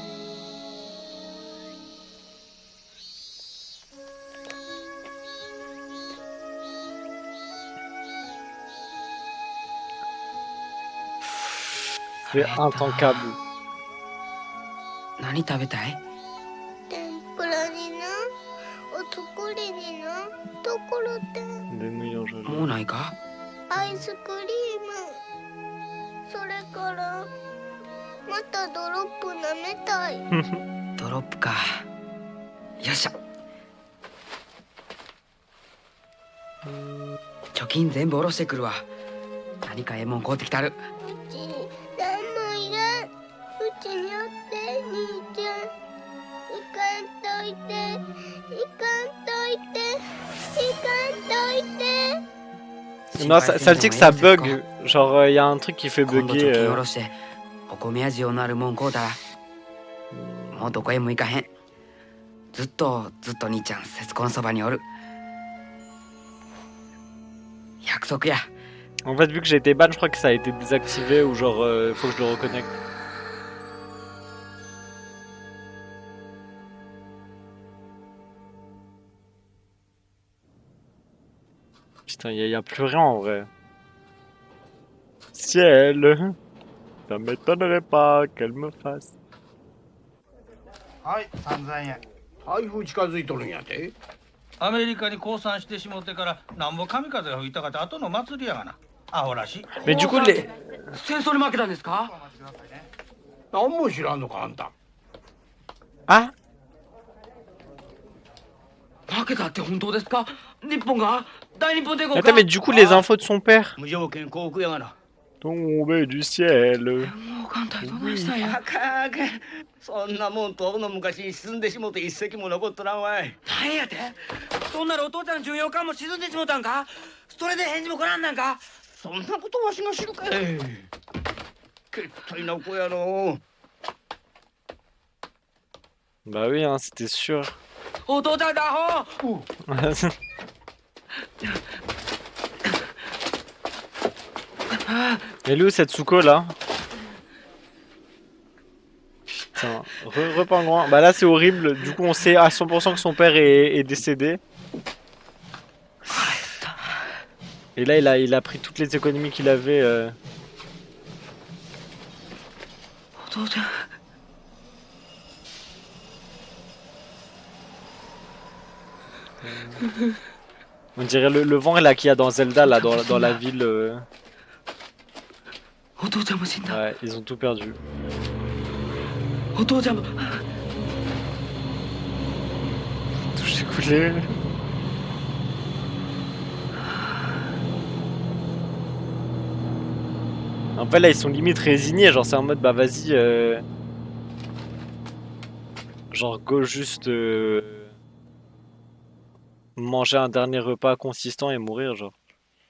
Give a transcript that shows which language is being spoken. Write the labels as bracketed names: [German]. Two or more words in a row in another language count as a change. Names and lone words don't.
[French] C'est intankable. [Japanese] 何食べたい？天ぷらになお作りになところて [French] Des meilleurs jeux. [Japanese] もうないか？アイスクリームそれからまたドロップ舐めたいドロップか。よっしゃ。貯金全部下ろしてくるわ。何かええもん買うてきたる。うちなんもいらんうちにおって兄ちゃん行かんといて行かんといて行かんといて [French] Non, ça le dit que ça bug. Genre, y a un truc qui fait [Japanese] 今度貯 [French] bugger. [Japanese] 金下ろしてお米や塩のあるもん買うたらもうどこへも行かへん。ずっと兄ちゃん節子のそばにおる。約束や。 [French] En fait, vu que j'ai été ban, je crois que ça a été désactivé ou genre, faut que je le reconnecte. Putain, y a plus rien en vrai. Ciel, ça m'étonnerait pas qu'elle me fasse. [Japanese] はい3000円配布近づいとるんやて。アメリカに降参してしもってからなんぼ神風が吹いたかって後の祭りやがな。アホらしい。 [French] Mais du coup, les. [Japanese] 戦争に負けたんですか？何も知らんのかあんた。 [French] Ah? [Japanese] 負けたって本当ですか？日本が大日本帝国 [French] Attends, mais du coup, les infos de son père. [Japanese] 無条件降伏やがな。 [French] Tombé du ciel. [Japanese] もう艦隊どないしたんや。あかんあかん。そんなもん遠の昔に沈んでしもて一隻も残っとらんわい。何やて？そんならお父ちゃん巡洋艦も沈んでしもたんか？それで返事も来らんなんか？そんなことわしが知るかい。けったいな子やの。 [French] Bah oui, hein, c'était sûr. [Japanese] お父ちゃんだアホ。 [French] Elle est où cette Tsuko là? Putain, repingouin. Bah là c'est horrible, du coup on sait à 100% que son père est décédé. Et là il a pris toutes les économies qu'il avait. [Japanese] お父ちゃん。 [French] On dirait le vent là qu'il y a dans Zelda là dans la ville. [Japanese] お父ちゃんも死んだ。 [French] Ouais, ils ont tout perdu. [Japanese] お父ちゃんも。 [French] Tout s'est coulé. En fait là ils sont limite résignés, genre c'est en mode bah vas-y genre go juste manger un dernier repas consistant et mourir genre.